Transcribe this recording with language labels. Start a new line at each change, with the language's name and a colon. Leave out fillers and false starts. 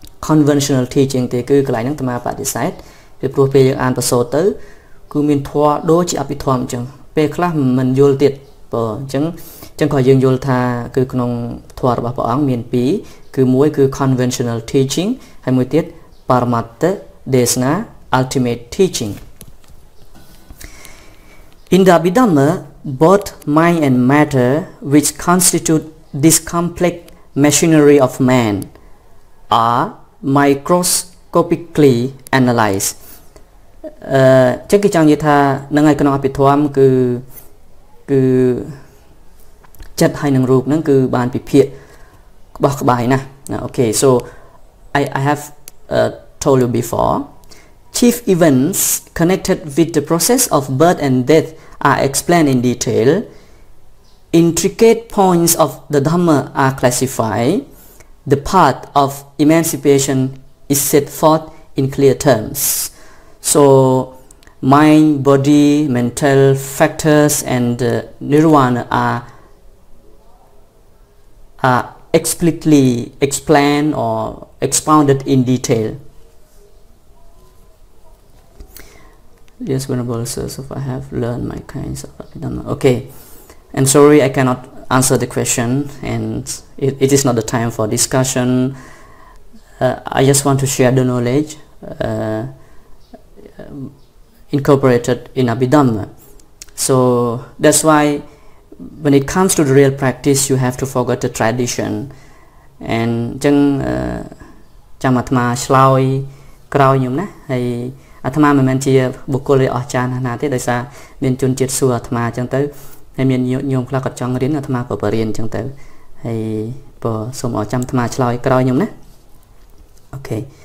Khmer: conventional teaching ទេគឺកន្លែងហ្នឹងអាត្មាបដិសេធពីព្រោះពេលយើងអានប្រសូតទៅគឺមានធម៌ដូចជាអភិធម្មអញ្ចឹងពេលខ្លះមិនយល់ទៀតបើអញ្ចឹងក៏យើងយល់ថាគឺក្នុងធម៌របស់ព្រះអង្គមានពីរគឺមួយគឺ conventional teaching ហើយមួយទៀត Paramattha Desana ultimate teaching.
English: In the Abhidhamma, both mind and matter, which constitute this complex machinery of man, are microscopically analyzed.
Khmer: ចឹងគេចង់និយាយថានឹងឯក្នុងអភិធម្មគឺចិត្តហើយនឹងរូបហ្នឹងគឺបានពិភាក្សាក្បោះក្បាយណាស់
English: Okay, so I have told you before, chief events connected with the process of birth and death are explained in detail. Intricate points of the Dhamma are classified. The path of emancipation is set forth in clear terms. So mind, body, mental factors and nirvana are explicitly explained or expounded in detail. Yes, Venerable Sirs, if I have learned my kinds of Abhidhamma. Okay, and sorry I cannot answer the question, and it is not the time for discussion. I just want to share the knowledge incorporated in Abhidhamma. So that's why when it comes to the real practice, you have to forget the tradition.
Khmer: And ចឹងចាំអាត្មាឆ្លើយក្រោយខ្ញុំណាហើយអាត្មាមិនមែនជាបុគ្គលដែលអស្ចារ្យណាស់ទេដោយសារមានជនជាតិសួរអាត្មាអញ្ចឹងទៅហើយមានញោមខ្លះគាត់ចង់រៀនអាត្មាក៏បរៀនអញ្ចឹងទៅហើយបើសូមអរចាំអាត្មាឆ្លើយក្រោយខ្ញុំណា Okay.